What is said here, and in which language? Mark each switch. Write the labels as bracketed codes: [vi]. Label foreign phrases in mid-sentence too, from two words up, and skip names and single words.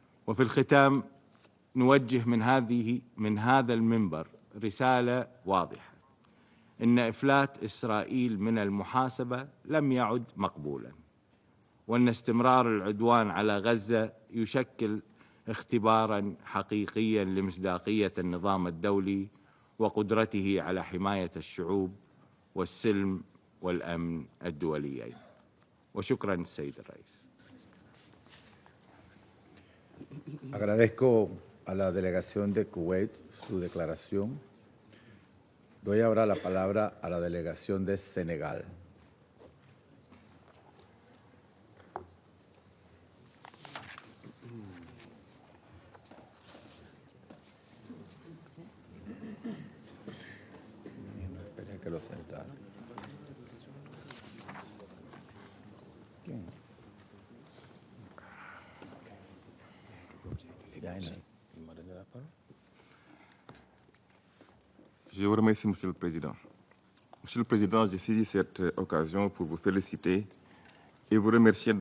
[ar] وفي الختام نوجه من هذا المنبر رسالة واضحة: إن إفلات إسرائيل من المحاسبة لم يعد مقبولا، وأن استمرار العدوان على غزة يشكل اختباراً حقيقياً لمصداقية النظام الدولي وقدرته على حماية الشعوب والسلم والأمن الدوليين. وشكراً السيد الرئيس. [es] Agradezco a la delegación de Kuwait su declaración. Doy ahora la palabra a la delegación de Senegal. Esperé que lo sentase. [fr] Je vous remercie, Monsieur le Président. Monsieur le Président, j'ai saisi cette occasion pour vous féliciter et vous remercier